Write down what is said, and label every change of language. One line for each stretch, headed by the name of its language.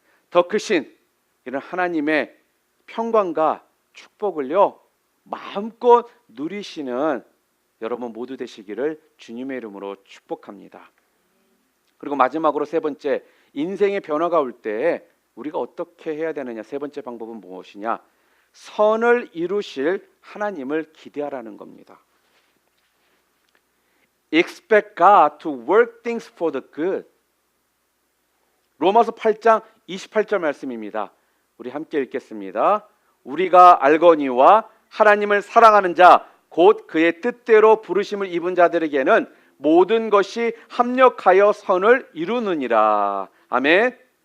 Korean: 더 크신 이런 하나님의 평강과 축복을요, 마음껏 누리시는 여러분 모두 되시기를 주님의 이름으로 축복합니다. 그리고 마지막으로 세 번째, 인생의 변화가 올 때 우리가 어떻게 해야 되느냐, 세 번째 방법은 무엇이냐? 선을 이루실 하나님을 기대하라는 겁니다.
English: Expect God to work things for the good.
Korean: 로마서 8장 28절 말씀입니다. 우리 함께 읽겠습니다. 우리가 알거니와 하나님을 사랑하는 자 곧 그의 뜻대로 부르심을 입은 자들에게는 모든 것이 합력하여 선을 이루느니라. 아멘.